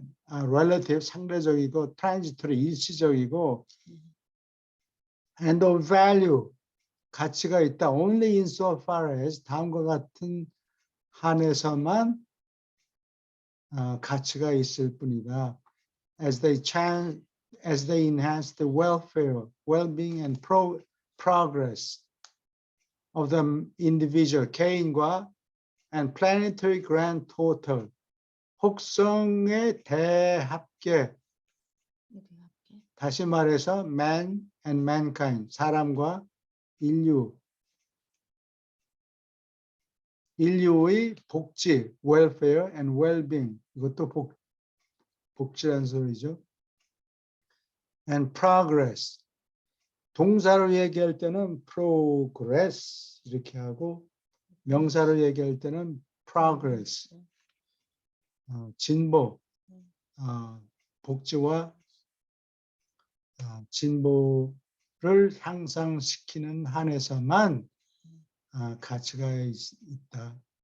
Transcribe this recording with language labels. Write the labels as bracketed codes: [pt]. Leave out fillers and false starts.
[en] relative [ko] 상대적이고 [en] transitory [ko] 일시적이고 [en] and of value [ko] 가치가 있다. [en] only insofar as [ko] 다음과 같은 한에서만 가치가 있을 뿐이다. [en] as they enhance the welfare, well-being and progress of the individual [ko] 개인과 [en] and planetary grand total [ko] 혹성의 대합계 다시 말해서 [en] man and mankind [ko] 사람과 인류의 복지 [en] welfare and well-being [ko] 이것도 복지라는 소리죠. [en] and progress [ko] 동사로 얘기할 때는 progress 이렇게 하고 명사로 얘기할 때는 progress 진보 복지와 진보를 향상시키는 한에서만 가치가 있다.